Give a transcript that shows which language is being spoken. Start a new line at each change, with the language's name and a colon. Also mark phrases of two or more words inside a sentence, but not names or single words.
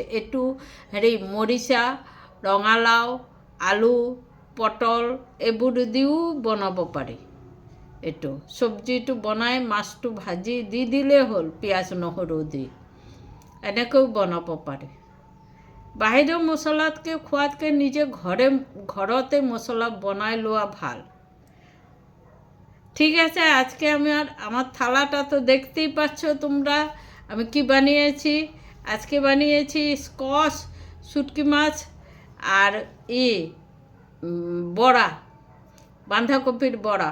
Assamese: এইটো মৰিচা, ৰঙালাও, আলু, পটল এইবোৰ দিও বনাব পাৰি। এইটো চব্জিটো বনাই মাছটো ভাজি দি দিলেই হ'ল, পিঁয়াজ নহৰু দি। এনেকৈও বনাব পাৰি। বাহিৰৰ মছলাতকৈ খোৱাতকৈ নিজে ঘৰতে মছলা বনাই লোৱা ভাল।
Bangla: ঠিক আছে, আজকে আমার থালাটা তো দেখতেই পাচ্ছ তোমরা, আমি কি বানিয়েছি। আজকে বানিয়েছি স্কচ, শুটকি মাছ, আর বড়া, বাঁধাকপির বড়া।